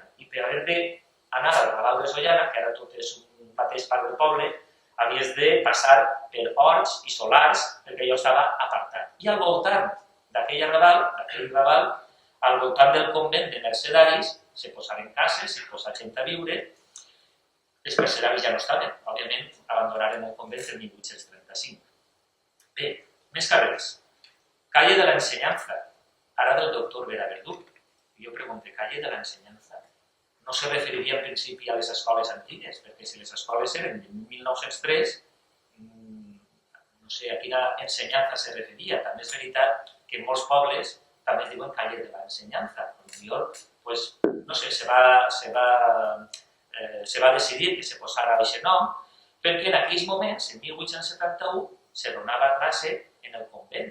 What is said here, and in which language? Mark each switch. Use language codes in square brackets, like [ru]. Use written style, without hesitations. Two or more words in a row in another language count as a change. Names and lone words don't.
[ca] I per haver d'anar al Raval de Sollana, que ara tot és un mateix part del poble, havies de passar per horts i solars, perquè allò estava apartat. I al voltant d'aquell Raval, al voltant del convent de mercedaris, se posaven cases, se posa gent a viure. les carceraris ja no estaven, òbviament abandonaren el convent el 1835. Bé, més carrers. Calle de la Enseñanza, ara del doctor Vera Verdú. Jo pregunto, Calle de la Enseñanza, no se referiria en principi a les escoles antigues, perquè si les escoles eren de 1903, no sé a quina ensenyança se referia. També és veritat que en molts pobles també es diuen Calle de la Enseñanza. Potser, pues, no sé, se va decidir que se posara aquest nom, perquè en aquells moments, en 1871, se donava classe en el convent.